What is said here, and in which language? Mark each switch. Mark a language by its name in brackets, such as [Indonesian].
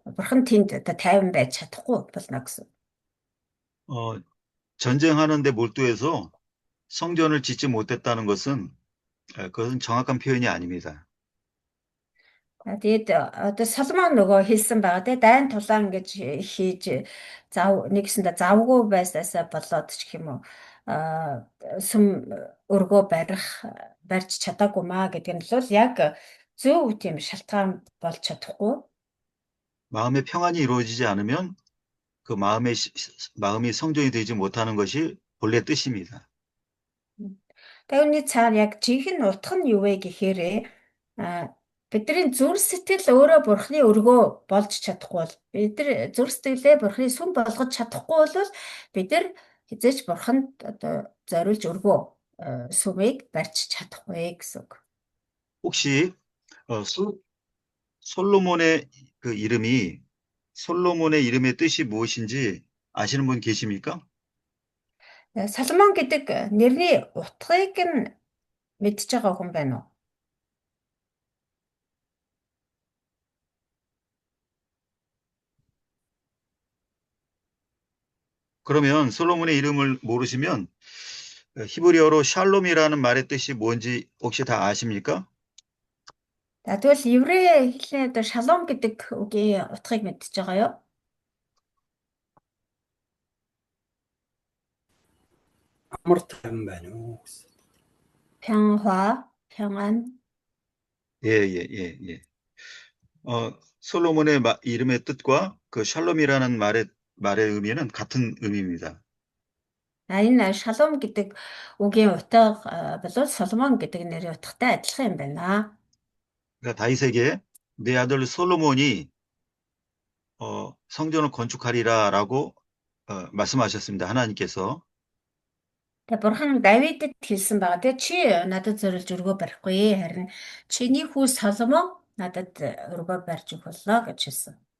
[Mongolian] Бурхан тэнд одоо тайван байж чадахгүй болно гэсэн. [Korean] 전쟁하는데 몰두해서 성전을 짓지 못했다는 것은 그것은 정확한 표현이 아닙니다. [Mongolian] Тэгээд одоо Соломон нөгөө хэлсэн байгаа те дайн тулаан гэж хийж нэгсэндээ завгүй байсаасаа болоод ч гэх юм уу сүм өргөө барьж чадаагүй маа гэдэг нь бол яг зөв тийм шалтгаан болж чадахгүй. [Korean] 마음의 평안이 이루어지지 않으면 그 마음이 성전이 되지 못하는 것이 본래 뜻입니다. [Mongolian] Тэгвэл цаана яг жинхэнэ утга нь юу вэ гэхээр бидний зүрх сэтгэл өөрөө Бурхны өргөө болж чадахгүй бол бид нар зүрх сэтгэлээ Бурхны сүм болгож чадахгүй бол бид нар хизээч Бурханд одоо зориулж өргөө сүмийг барьж чадахгүй гэсэн үг. [Korean] 혹시 솔로몬의 그 솔로몬의 이름의 뜻이 무엇인지 아시는 분 계십니까? [Mongolian] Соломон гэдэг нэрний утгыг нь мэдж байгаа хүн байна уу? [Korean] 그러면 솔로몬의 이름을 모르시면 히브리어로 샬롬이라는 말의 뜻이 뭔지 혹시 다 아십니까? [Mongolian] Тэгвэл еврей хэлний одоо шалом гэдэг үгийн утгыг мэдж байгаа юу? Амар тайван байна уу гэсэн. [Korean] 평화, 평안. 예. 솔로몬의 이름의 뜻과 그 샬롬이라는 말의 의미는 같은 의미입니다. [Mongolian] Энэ шалом гэдэг үгийн утга бол Соломон гэдэг нэрийн утгатай адилхан юм байна. [Korean] 그러니까 다윗에게 내 아들 솔로몬이 성전을 건축하리라라고 말씀하셨습니다. 하나님께서. [Mongolian] Тэгээ Бурхан Давидэд хэлсэн байгаа. Тэгээ чи надад зориулж өргөө барихгүй. Харин чиний хүү Соломон надад өргөө барьж өгөх боллоо гэж хэлсэн.